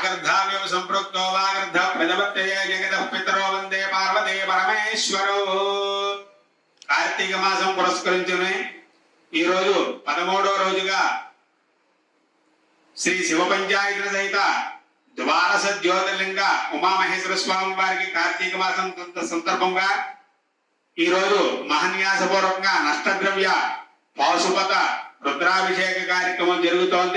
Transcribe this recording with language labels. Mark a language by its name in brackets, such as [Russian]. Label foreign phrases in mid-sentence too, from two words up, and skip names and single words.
[Sanskrit] वागर्धाव्यव संपृक्तो वागर्ध प्रजपत्यये जगतः पितरो वंदे पार्वती परमेश्वरो। [Telugu] కార్తీక మాసం పురస్కరించుకుని ఈ రోజు 13వ రోజుగా శ్రీ శివ పంచాయతన సహిత ద్వారస జ్యోతిర్లింగ ఉమామహేశ్వర స్వామి వారికి కార్తీక మాసం సందర్భంగా ఈ రోజు మహాన్యాసపూర్వకంగా నష్టద్రవ్య పాశుపత రుద్రాభిషేక కార్యక్రమం జరుగుతోంది.